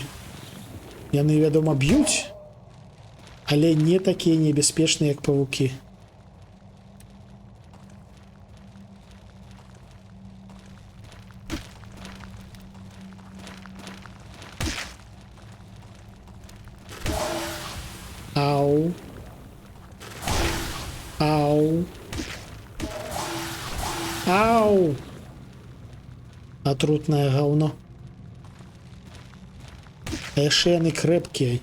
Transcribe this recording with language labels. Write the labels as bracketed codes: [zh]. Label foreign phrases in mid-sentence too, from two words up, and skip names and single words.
[be] Яны, вядома, б'юць, але не такія небяспечныя, як павукі. Ау. Ау. Ау. Атрутнае гаўно. А яшчэ яны крэпкія.